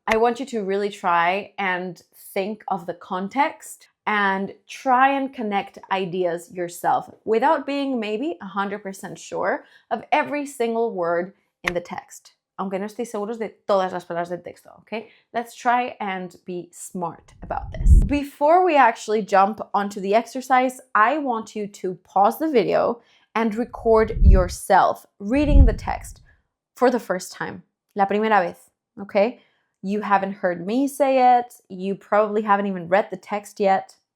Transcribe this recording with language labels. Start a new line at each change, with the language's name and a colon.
English: I want you to really try and think of the context and try and connect ideas yourself without being maybe 100% sure of every single word in the text.
Spanish: Aunque no estoy seguros de todas las palabras del texto, okay?
English: Let's try and be smart about this. Before we actually jump onto the exercise, I want you to pause the video and record yourself reading the text for the first time.
Spanish: La primera vez.
English: Okay, you haven't heard me say it. You probably haven't even read the text yet.